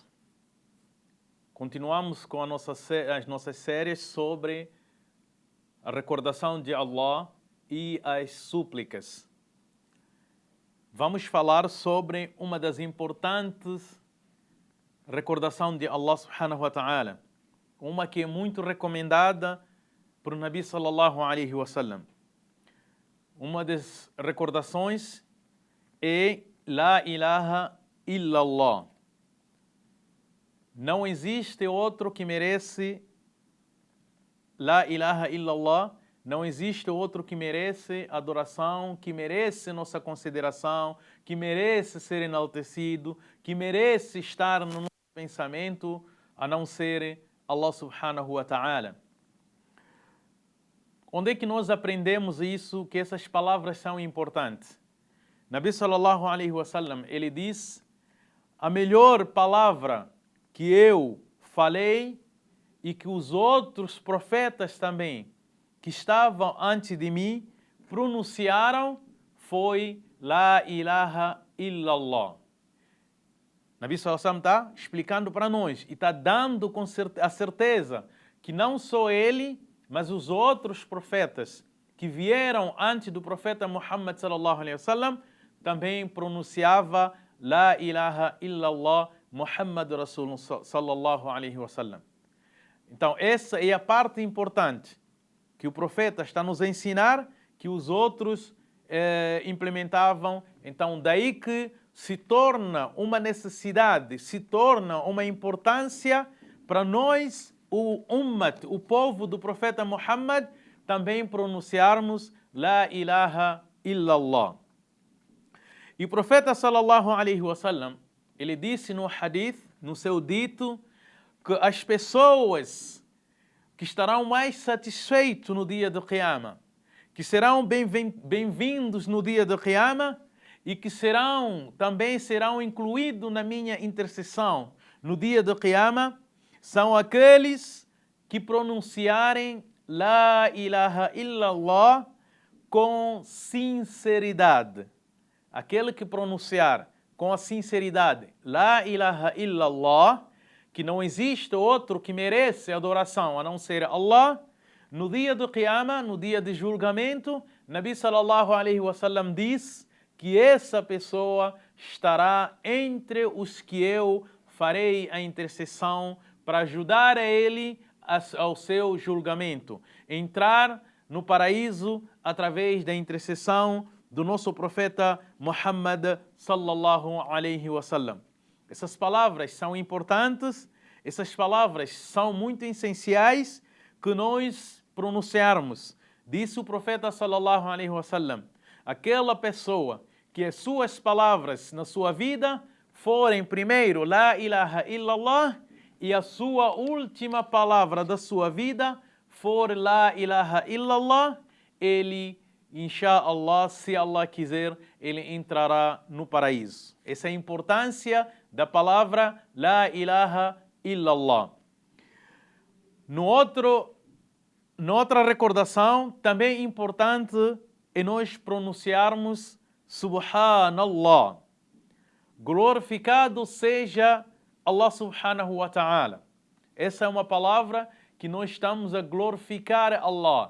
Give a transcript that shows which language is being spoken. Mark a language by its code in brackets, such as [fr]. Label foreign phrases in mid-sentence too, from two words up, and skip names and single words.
[pt] Continuamos com as nossas séries sobre a recordação de Allah e as súplicas. Vamos falar sobre uma das importantes recordações de Allah [ar] سبحانه وتعالى. [pt] Uma que é muito recomendada por Nabi [ar] صلى الله عليه وسلم. [pt] Uma das recordações é [ar] لا إله إلا الله. [pt] Não existe outro que merece [ar] لا إله إلا الله. [pt] Não existe outro que merece adoração, que merece nossa consideração, que merece ser enaltecido, que merece estar no nosso pensamento, a não ser Allah [ar] سبحانه وتعالى. [pt] Onde é que nós aprendemos isso, que essas palavras são importantes? [ar] نبي صلى الله عليه وسلم, [pt] ele diz: a melhor palavra que eu falei e que os outros profetas também, que estavam antes de mim, pronunciaram, foi [ar] لا إله إلا الله. [pt] Nabi [ar] صلى الله عليه وسلم [pt] está explicando para nós e está dando a certeza que não só ele, mas os outros profetas que vieram antes do profeta Muhammad [ar] صلى الله عليه وسلم [pt] também pronunciava [ar] لا إله إلا الله محمد رسول صلى الله عليه وسلم. [pt] Então essa é a parte importante que o profeta está nos a ensinar, que os outros implementavam. Então daí que se torna uma necessidade, se torna uma importância para nós, o ummat, o povo do profeta Muhammad, também pronunciarmos [ar] لا إله إلا الله. [pt] E o profeta [ar] صلى الله عليه وسلم, [pt] ele disse no hadith, no seu dito, que as pessoas que estarão mais satisfeitos no dia do Qiyamah, que serão bem-vindos no dia do Qiyamah e que também serão incluídos na minha intercessão no dia do Qiyamah, são aqueles que pronunciarem [ar] لا إله إلا الله [pt] com sinceridade. Aquele que pronunciar com a sinceridade [ar] لا إله إلا الله, [pt] que não existe outro que merece adoração a não ser Allah, no dia do Qiyamah, no dia de julgamento, Nabi [ar] صلى الله عليه وسلم [pt] diz que essa pessoa estará entre os que eu farei a intercessão para ajudar a ele ao seu julgamento, entrar no paraíso através da intercessão do nosso profeta Muhammad [ar] صلى الله عليه وسلم. [pt] Essas palavras são importantes, essas palavras são muito essenciais que nós pronunciarmos. Disse o profeta [ar] صلى الله عليه وسلم: [pt] aquela pessoa que as suas palavras na sua vida forem primeiro [ar] لا إله إلا الله [pt] e a sua última palavra da sua vida for [ar] لا إله إلا الله, [pt] ele, inshallah, se Allah quiser, ele entrará no paraíso. Essa é a importância da palavra [ar] لا إله إلا الله. [pt] Noutra recordação, também importante, é nós pronunciarmos Subhanallah. Glorificado seja Allah [ar] سبحانه وتعالى. [pt] Essa é uma palavra que nós estamos a glorificar Allah.